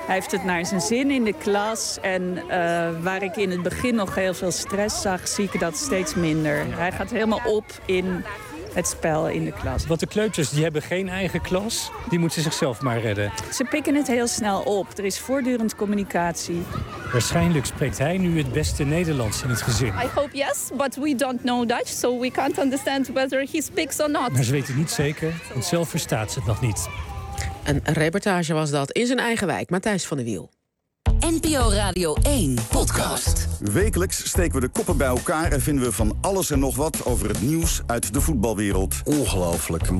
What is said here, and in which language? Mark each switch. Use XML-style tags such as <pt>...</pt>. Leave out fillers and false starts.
<nl>Hij heeft het naar zijn zin in de klas. En waar ik in het begin nog heel veel stress zag, zie ik dat steeds minder. Hij gaat helemaal op in het spel in de klas. Want de kleuters die hebben geen eigen klas. Die moeten zichzelf maar redden. Ze pikken het heel snel op. Er is voortdurend communicatie. Waarschijnlijk spreekt hij nu het beste Nederlands in het gezin.</nl> <en>I hope yes, but we don't know Dutch, so we can't understand whether he speaks or not.</en> <nl>Maar ze weten niet zeker, want zelf verstaat ze het nog niet. Een reportage was dat in zijn eigen wijk, Matthijs van der Wiel. NPO Radio 1 podcast. Wekelijks steken we de koppen bij elkaar en vinden we van alles en nog wat over het nieuws uit de voetbalwereld. Ongelooflijk.</nl>